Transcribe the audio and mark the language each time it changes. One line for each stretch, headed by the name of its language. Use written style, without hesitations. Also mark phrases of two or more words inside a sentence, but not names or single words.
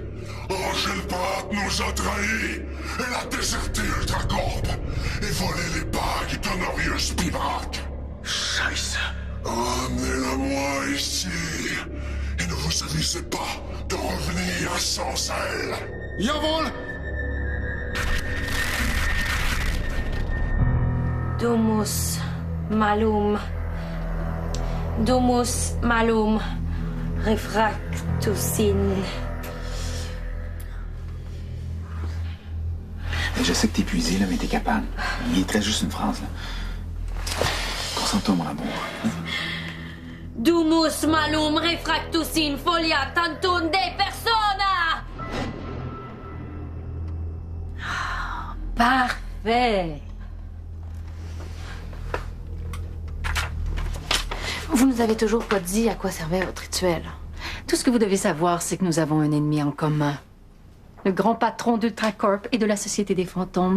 French: Angel Pratt nous a trahis! Elle a déserté Ultracorp et volé les bagues d'Honorius Spivrak! Scheiße! Amenez-la-moi ici! Et ne vous avisez pas de revenir sans elle! Jawohl!
Latin: Domus malum. Domus malum. Refractus in.
French: Je sais que t'es épuisé, là, mais t'es capable. Il te reste juste une phrase, là. Concentre-toi, mon amour.
Latin: Domus malum refractus in folia tantum de persona!
French: Parfait. Vous nous avez toujours pas dit à quoi servait votre rituel. Tout ce que vous devez savoir, c'est que nous avons un ennemi en commun. Le grand patron d'Ultracorp et de la Société des Fantômes.